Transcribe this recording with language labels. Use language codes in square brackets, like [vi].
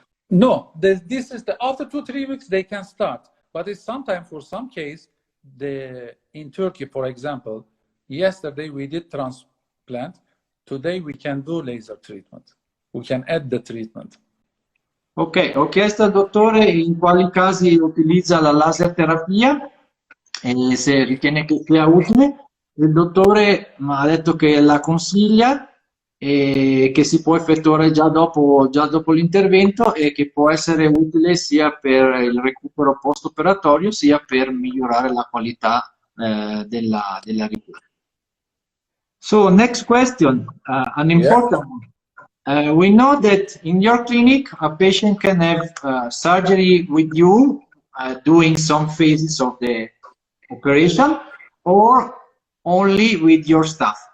[en] No, this is the, after 2-3 weeks they can start, but it's sometimes for some case, in Turkey, for example, yesterday we did transplant, today we can do laser treatment. We can add the treatment. [it] Ok, ho chiesto al dottore in quali casi utilizza la laser terapia e se ritiene che sia utile. Il dottore mi ha detto che la consiglia e che si può effettuare già dopo l'intervento e che può essere utile sia per il recupero post-operatorio sia per migliorare la qualità della ricura. [en] So, next question, an important one. We know that in your clinic, a patient can have surgery with you doing some phases of the operation or only with your staff.